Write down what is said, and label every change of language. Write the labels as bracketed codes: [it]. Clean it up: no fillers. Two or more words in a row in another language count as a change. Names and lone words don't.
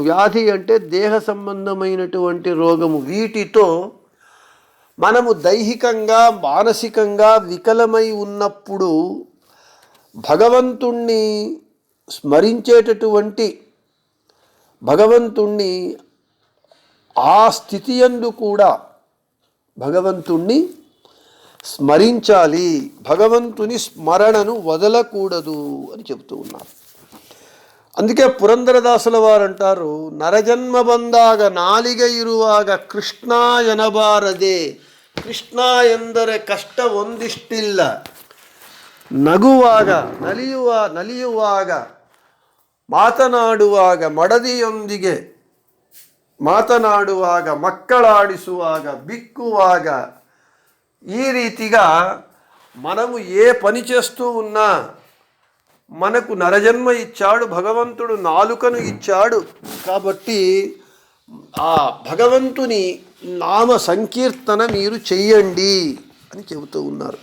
[te] వ్యాధి అంటే దేహ సంబంధమైనటువంటి రోగము, వీటితో మనము దైహికంగా మానసికంగా వికలమై ఉన్నప్పుడు భగవంతుణ్ణి స్మరించేటటువంటి, భగవంతుణ్ణి ఆ స్థితి యందు కూడా భగవంతుణ్ణి స్మరించాలి, భగవంతుని స్మరణను వదలకూడదు అని చెబుతూ ఉన్నారు. అందుకే పురందరదాసుల వారు అంటారు, [kn] నరజన్మ ಬಂದಾಗ ನಾಲಿಗೆ ಇರುವಾಗ ಕೃಷ್ಣ ಎನಬಾರದೆ, ಕೃಷ್ಣ ಎಂದರೆ ಕಷ್ಟ ಒಂದಿಷ್ಟಿಲ್ಲ, ನಗುವಾಗ ನಲಿಯುವಾಗ ಮಾತನಾಡುವಾಗ ಮಡದಿಯೊಂದಿಗೆ ಮಾತನಾಡುವಾಗ ಮಕ್ಕಳಾಡಿಸುವಾಗ బిక్కుವಾಗ [te] ఈ రీతిగా మనము ఏ పని చేస్తూ ఉన్నా మనకు నరజన్మ ఇచ్చాడు భగవంతుడు, నాలుకను ఇచ్చాడు కాబట్టి ఆ భగవంతుని నామ సంకీర్తన మీరు చెయ్యండి అని చెబుతూ ఉన్నారు.